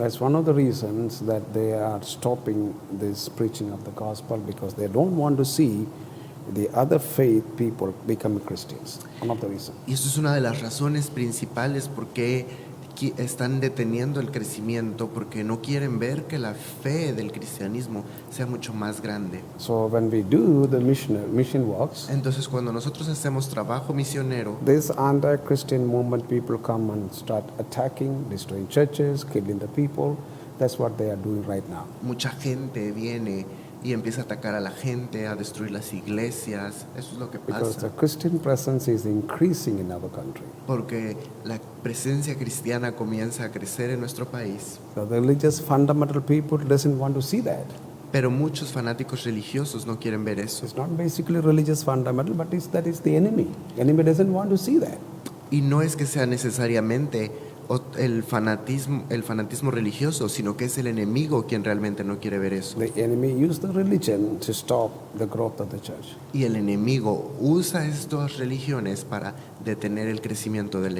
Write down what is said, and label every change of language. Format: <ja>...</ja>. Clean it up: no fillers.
<en>That's one of the reasons that they are stopping this preaching of the gospel, because they don't want to see the other faith people become Christians. One of the reasons.</en> <es>Y eso es una de las razones principales por qué están deteniendo el crecimiento, porque no quieren ver que la fe del cristianismo sea mucho más grande.</es> <en>So when we do the mission works,</en> <es>Entonces, cuando nosotros hacemos trabajo misionero,</es> <en>this anti-Christian movement people come and start attacking, destroying churches, killing the people. That's what they are doing right now.</en> <es>mucha gente viene y empieza a atacar a la gente, a destruir las iglesias. Eso es lo que</es> <en>Because</en> <es>pasa.</es> <en>the Christian presence is increasing in our country.</en> <es>Porque la presencia cristiana comienza a crecer en nuestro país.</es> <en>So the religious fundamental people doesn't want to see that.</en> <es>Pero muchos fanáticos religiosos no quieren ver eso.</es> <en>It's not basically religious fundamental, but that is the enemy. The enemy doesn't want to see that.</en> <es>Y no es que sea necesariamente el fanatismo religioso, sino que es el enemigo quien realmente no quiere ver eso.</es> <en>The enemy used the religion to stop the growth of the church.</en> <es>Y el enemigo usa estas religiones para detener el crecimiento de la</es>